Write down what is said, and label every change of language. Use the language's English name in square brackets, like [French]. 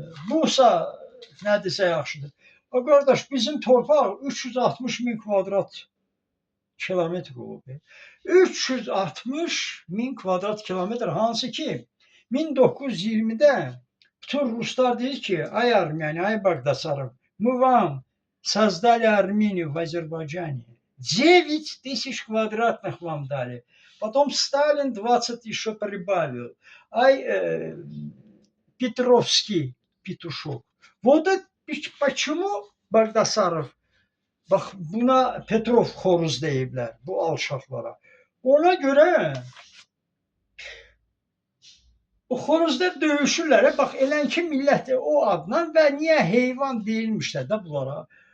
[Azerbaijani] Busa nədirsə yaxşıdır. Qardaş, bizim torpaq 360 min kvadrat kilometr olub. 360 min kvadrat kilometr, hansı ki 1920-də bütün ruslar deyir ki, ay Erməni, ay Bağdasarov, [Russian] мы вам создали Армению в Азербайджане. 9 тысяч квадратных вам дали. Потом Сталин 20 еще прибавил. Ай, Петровский петушок. Вот это почему [Azerbaijani] Bağdasarov, bax buna Petrov xoruz deyiblər, bu alçaqlara. Ona görə o xoruzlar döyüşürlər. Bax, elən ki millət o adla və niyə heyvan deyilmişlər də bunlara.